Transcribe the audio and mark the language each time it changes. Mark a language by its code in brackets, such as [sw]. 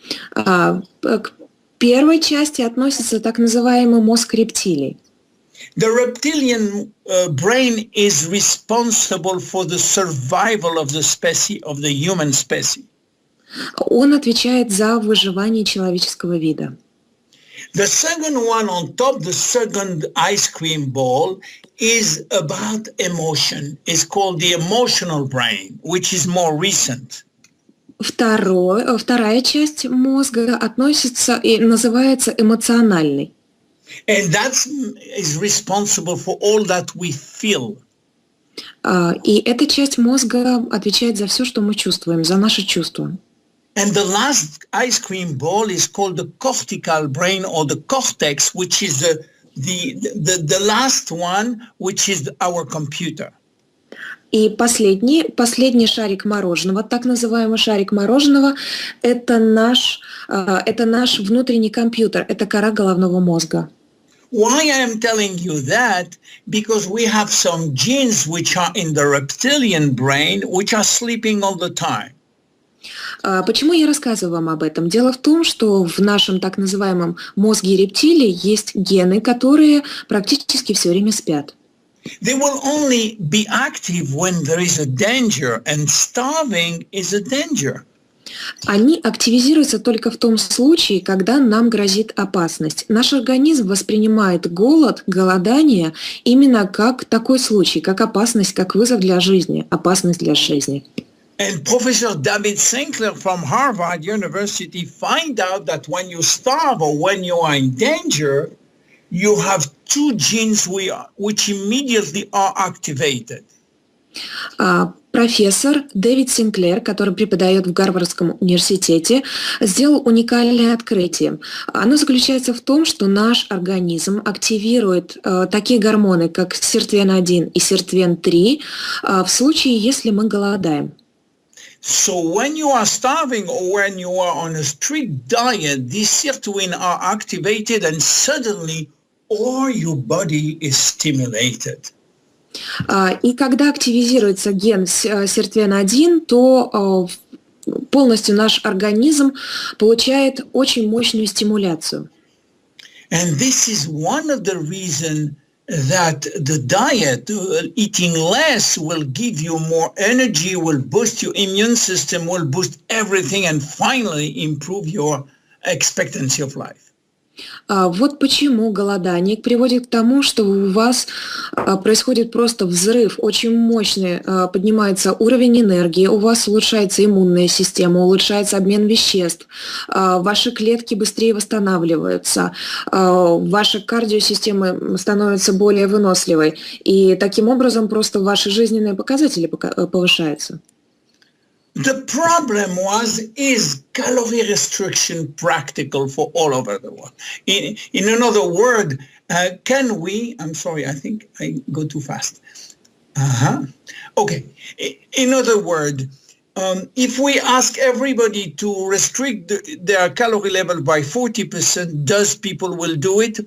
[ru] К первой части относится так называемый мозг рептилий. [en] The reptilian brain is responsible for the survival of the species, of the human species. [ru] Он отвечает за выживание человеческого вида. [en] The second one on top, the second ice cream ball, is about emotion. It's called the emotional brain, which is more recent. [ru] Вторая часть мозга относится и называется эмоциональной. [en] And that is responsible for all that we feel. [ru] И эта часть мозга отвечает за все, что мы чувствуем, за наши чувства. [en] And the last ice cream ball is called the cortical brain or the cortex, which is the last one, which is our computer. [ru] И последний шарик мороженого, так называемый шарик мороженого, это наш внутренний компьютер, это кора головного мозга. [en] Why I am telling you that? Because we have some genes which are in the reptilian brain, which are sleeping all the time. [ru] Почему я рассказываю вам об этом? Дело в том, что в нашем так называемом мозге рептилий есть гены, которые практически все время спят. [en] They will only be active when there is a danger, and starving is a danger. [ru] Они активизируются только в том случае, когда нам грозит опасность. Наш организм воспринимает голодание именно как такой случай, как опасность, как вызов для жизни, опасность для жизни. [en] And Professor David Sinclair from Harvard University find out that when you starve or when you are in danger, you have 2 genes which immediately are activated. [ru] профессор Дэвид Синклер, который преподает в Гарвардском университете, сделал уникальное открытие. Оно заключается в том, что наш организм активирует такие гормоны, как сиртвен-1 и сиртвен-3, в случае, если мы голодаем. [en] So when you are starving or when you are on a strict diet, these sirtuin are activated and suddenly all your body is stimulated. [ru] И когда активизируется ген сиртвен-1, то полностью наш организм получает очень мощную стимуляцию. [en] And this is one of the reasons that the diet, eating less, will give you more energy, will boost your immune system, will boost everything, and finally improve your expectancy of life. [ru] Вот почему голодание приводит к тому, что у вас происходит просто взрыв, очень мощный, поднимается уровень энергии, у вас улучшается иммунная система, улучшается обмен веществ, ваши клетки быстрее восстанавливаются, ваша кардиосистема становится более выносливой, и таким образом просто ваши жизненные показатели повышаются. [en] The problem is calorie restriction practical for all over the world? In another word, can we, I'm sorry, I think I go too fast. Okay. In other words, if we ask everybody to restrict their calorie level by 40%, does people will do it?